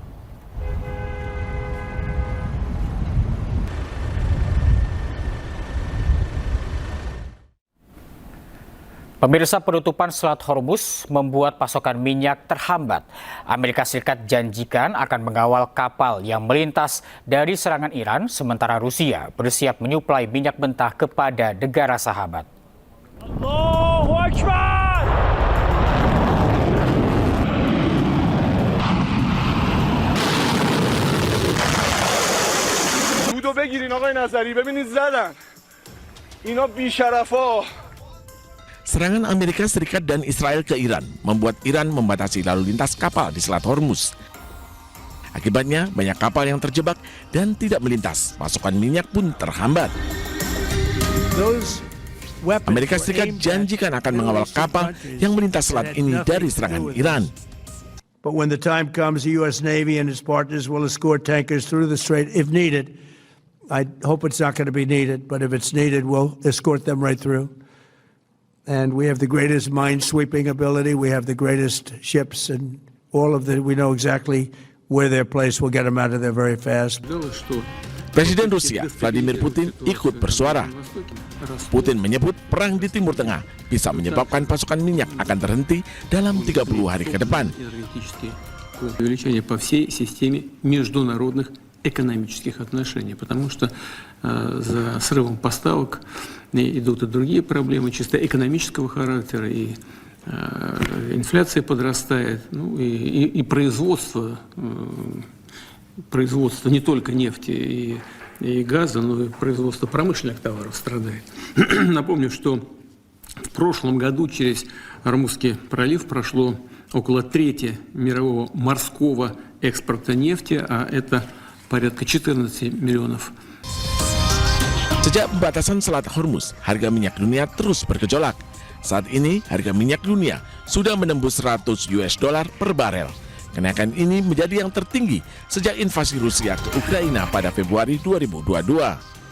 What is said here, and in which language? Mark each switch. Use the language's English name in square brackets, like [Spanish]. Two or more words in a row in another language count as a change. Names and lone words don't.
[Indonesian] Pemirsa, penutupan Selat Hormuz membuat pasokan minyak terhambat. Amerika Serikat janjikan akan mengawal kapal yang melintas dari serangan Iran, sementara Rusia bersiap menyuplai minyak mentah kepada negara sahabat. [Arabic] Allahu Akbar! [Persian] دودو بگیرین آقای نظری، ببینید زدن اینا بی‌شرفا. [Indonesian] Serangan Amerika Serikat dan Israel ke Iran membuat Iran membatasi lalu lintas kapal di Selat Hormuz. Akibatnya, banyak kapal yang terjebak dan tidak melintas. Pasokan minyak pun terhambat. Amerika Serikat janjikan akan mengawal kapal yang melintas selat ini dari serangan Iran. [English] But when the time comes, the U.S. Navy and its partners will escort tankers through the strait if needed I hope it's not going to be needed, but if it's needed, we'll escort them right through. And we have the greatest mine-sweeping ability. We have the greatest ships, and we know exactly where they're placed. We'll get them out of there very fast. [Indonesian] Presiden Rusia Vladimir Putin ikut bersuara. Putin menyebut perang di Timur Tengah bisa menyebabkan pasokan minyak akan terhenti dalam 30 hari ke depan. [Russian] Увеличение по всей системе международных экономических отношений, потому что за срывом поставок идут и другие проблемы чисто экономического характера, и инфляция подрастает, ну и производство не только нефти и газа, но и производство промышленных товаров страдает. Напомню, что в прошлом году через Ормузский пролив прошло около трети мирового морского экспорта нефти, а это порядка 14 миллионов. [Indonesian] Sejak pembatasan Selat Hormuz, harga minyak dunia terus bergejolak. Saat ini, harga minyak dunia sudah menembus $100 per barel. Kenaikan ini menjadi yang tertinggi sejak invasi Rusia ke Ukraina pada Februari 2022.